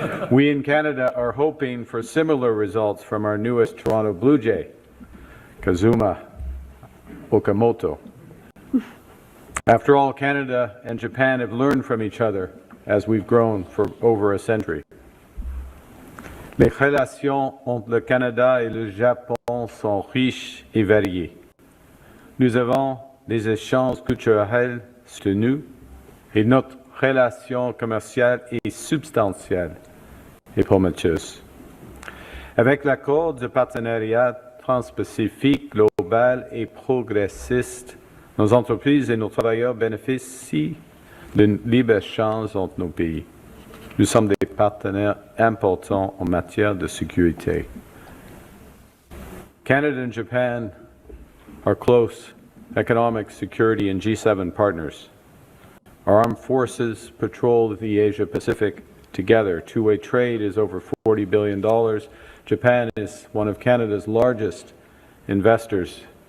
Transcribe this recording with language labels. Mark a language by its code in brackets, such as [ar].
[en] We in Canada are hoping for similar results from our newest Toronto Blue Jay, Kazuma Okamoto. After all, Canada and Japan have learned from each other as we've grown for over a century. [fr] Les relations entre le Canada et le Japon sont riches et variées. Nous avons des échanges culturels soutenus et notre relation commerciale est substantielle et prometteuse. Avec l'accord de partenariat transpacifique global et progressiste, nos entreprises et nos travailleurs bénéficient d'un libre-échange entre nos pays. Nous sommes des partenaires importants en matière de sécurité. [en] Canada and Japan are close economic, security, and G7 partners. Our armed forces patrol the Asia-Pacific together. Two-way trade is over $40 billion. Japan is one of Canada's largest investors.